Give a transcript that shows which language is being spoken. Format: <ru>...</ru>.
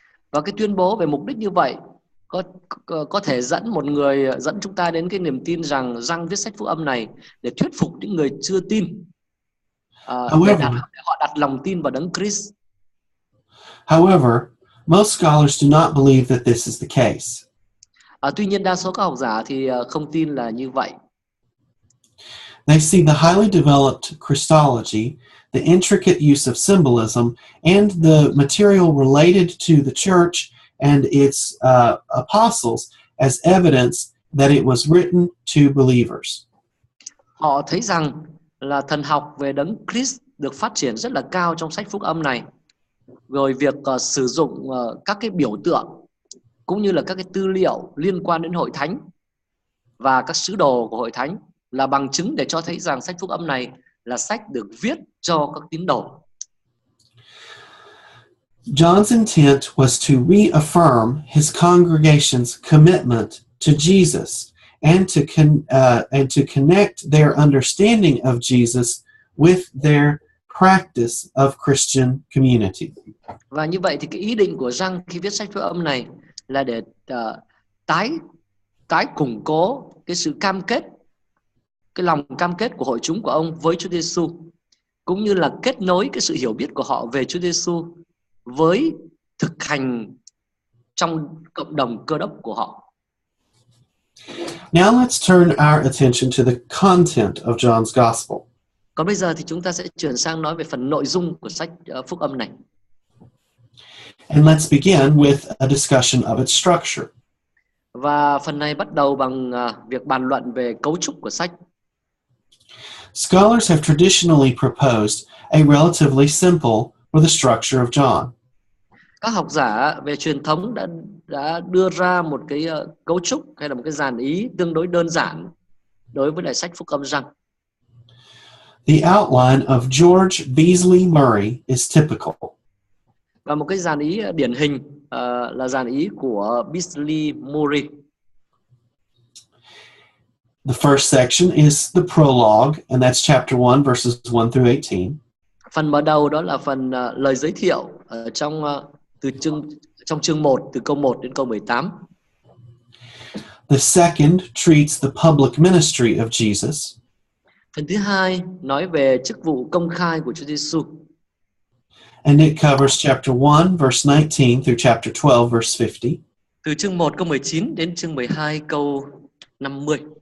<vi>Và cái tuyên bố về mục đích như vậy có thể dẫn chúng ta đến cái niềm tin rằng Giăng viết sách Phúc âm này để thuyết phục những người chưa tin, để họ đặt lòng tin vào Đấng Christ.</vi> <en>However, most scholars do not believe that this is the case.</en> <vi>Tuy nhiên đa số các học giả thì không tin là như vậy.</vi> <en>They see the highly developed Christology, the intricate use of symbolism, and the material related to the church and its apostles as evidence that it was written to believers.</en> <vi>Họ thấy rằng là thần học về Đấng Christ được phát triển rất là cao trong sách Phúc âm này. Rồi việc sử dụng các cái biểu tượng cũng như là các cái tư liệu liên quan đến hội thánh và các sứ đồ của hội thánh là bằng chứng để cho thấy rằng sách Phúc âm này là sách được viết cho các tín đồ.</vi> <en>John's intent was to reaffirm his congregation's commitment to Jesus and to connect their understanding of Jesus with their practice of Christian community.</en> <vi>Và như vậy thì cái ý định của Giăng khi viết sách Phúc âm này là để tái củng cố cái sự cam kết, cái lòng cam kết của hội chúng của ông với Chúa Giêsu, cũng như là kết nối cái sự hiểu biết của họ về Chúa Giêsu với thực hành trong cộng đồng Cơ đốc của họ.</vi> <en>Now let's turn our attention to the content of John's Gospel.</en> <vi>Còn bây giờ thì chúng ta sẽ chuyển sang nói về phần nội dung của sách Phúc âm này.</vi> <en>And let's begin with a discussion of its structure.</en> <vi>Và phần này bắt đầu bằng việc bàn luận về cấu trúc của sách.</vi> <en>Scholars have traditionally proposed a relatively simple for the structure of John.</en> <vi>Các học giả về truyền thống đã đưa ra một cái cấu trúc hay là một cái dàn ý tương đối đơn giản đối với lại sách Phúc âm Giăng.</vi> <en>The outline of George Beasley Murray is typical.</en> <vi>Và một cái dàn ý điển hình là dàn ý của Beasley Murray.</vi> <en>The first section is the prologue, and that's chapter 1, verses 1 through 18.</en> <vi>Phần mở đầu đó là phần lời giới thiệu trong chương 1 từ câu 1 đến câu 18.</vi> <en>The second treats the public ministry of Jesus.</en> <vi>Phần thứ hai nói về chức vụ công khai của Chúa Giêsu.</vi> <en>And it covers chapter 1, verse 19 through chapter 12, verse 50.</en> <vi>Từ chương 1 câu 19 đến chương 12 câu 50.</vi>